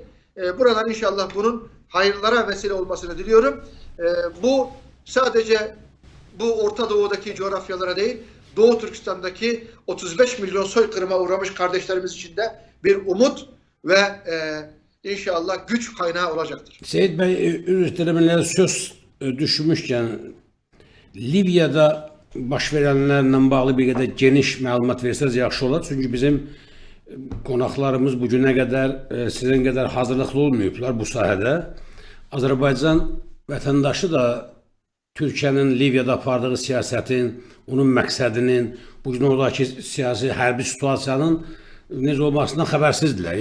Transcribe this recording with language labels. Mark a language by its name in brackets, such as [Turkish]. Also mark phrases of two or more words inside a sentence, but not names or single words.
[Turkish] Buradan inşallah bunun hayırlara vesile olmasını diliyorum. Bu sadece bu Orta Doğu'daki coğrafyalara değil, Doğu Türkistan'daki 35 milyon soykırıma uğramış kardeşlerimiz için de bir umut ve inşallah güç kaynağı olacaktır. [Azerbaijani] Seyit Bey, üreticilerine söz düşmüşkən, Libya'da baş verənlərlə bağlı bir qədər geniş məlumat versəz yaxşı olar. Çünki bizim qonaqlarımız bu günə qədər sizin qədər hazırlıqlı olmayıblar bu sahədə. Azərbaycan vətəndaşı da Türkiyənin Libya'da apardığı siyasətin, onun məqsədinin, bu gün oradakı siyasi hərbi situasiyanın necə olmasından xəbərsizdirlər.